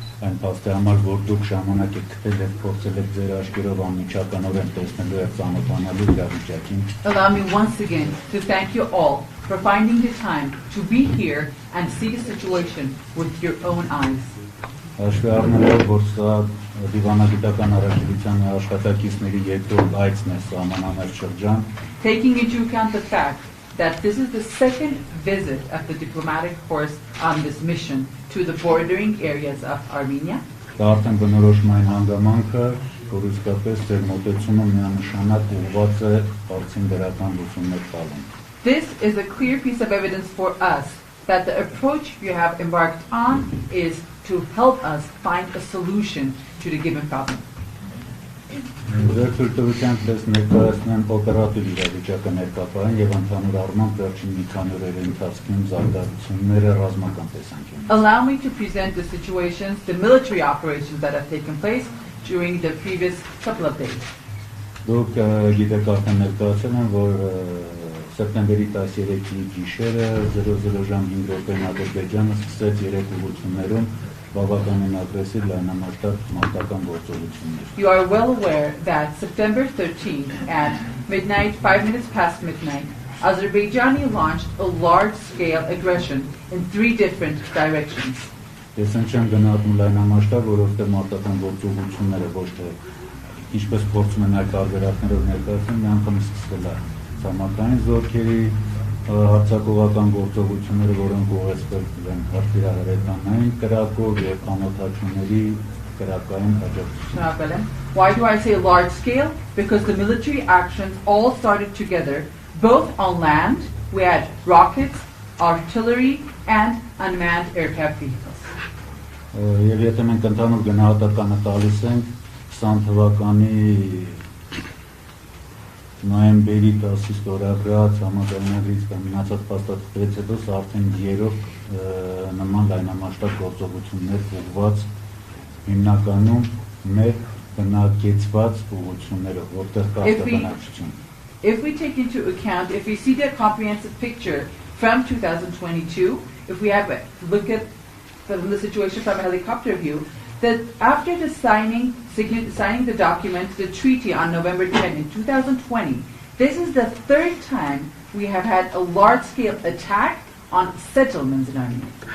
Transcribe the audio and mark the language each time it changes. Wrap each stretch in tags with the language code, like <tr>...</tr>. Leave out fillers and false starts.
<hy>Այն փաստի համար, որ դուք ժամանակ եք գտել եւ փորձել եք ձեր աչքերով անմիջականորեն տեսնելու եւ ծանոթանալու իրավիճակին։</hy> <en>Allow me once again to thank you all for finding the time to be here and see the situation with your own eyes.</en> <hy>Հաշվի առնելով, որ սա դիվանագիտական առաքելության աշխատակիցների երկրորդ այցն է սահմանամերձ շրջան,</hy> <en>Taking into account the fact that this is the second visit of the diplomatic corps on this mission to the bordering areas of Armenia.</en> <hy>դա արդեն բնորոշում այն հանգամանքը, որ իսկապես ձեր մոտեցումը միանշանակ ուղղված է բարձին դրական լուծումներ տալուն։</hy> <en>This is a clear piece of evidence for us that the approach you have embarked on is to help us find a solution to the given problem.</en> <hy>Ձեր թույլտվությամբ ես ներկայացնեմ օպերատիվ իրավիճակը ներկայացնեմ եւ ընդհանուր առմամբ վերջին մի քանի օրերի ընթացքում զարգացումները ռազմական տեսանկյունից։</hy> <en>Allow me to present the situations, the military operations that have taken place during the previous couple of days.</en> <hy>Դուք գիտեք արդեն ներկայացել են, որ սեպտեմբերի 13-ի գիշերը 00 ժամ 5 րոպեին Ադրբեջանը սկսեց 3 ուղղություններում բավականին ագրեսիվ լայնամասշտաբ մարտական գործողություններ։</hy> <en>You are well aware that September 13th at midnight, 5 minutes past midnight, Azerbaijan launched a large-scale aggression in 3 different directions.</en> <hy>Ես չեմ գնահատում լայնամասշտաբ, որովհետև մարտական գործողությունները ոչ թե ինչպես փորձում են այլ տարբերակներով ներկայացնել, միանգամից սկսվել է ցամաքային զորքերի հարձակողական գործողությունները, որոնք ուղեկցվել են հրթիռահրետանային կրակով եւ անօթաչուների կրակային աջակցությամբ։</hy> <en>Why do I say large scale? Because the military actions all started together, both on land, we had rockets, artillery, and unmanned aircraft vehicles.</en> <hy>Եվ եթե մենք ընդհանուր գնահատականը տալիս ենք 20 թվականի նոյեմբերի 10-ից ստորագրած համաձայնագրից կամ մնացած փաստաթղթերից հետո սա արդեն երրորդ նման լայնամասշտաբ գործողություններ ուղղված հիմնականում մեր բնակեցված ուղղություններով, որտեղ կա բնակչություն։</hy> <en>If we take into account, if we see the comprehensive picture from 2022, if we have a look at the situation from a helicopter view, that after the signing the document, the treaty on November 10 in 2020, this is the 3rd time we have had a large-scale attack on settlements in Armenia.</en>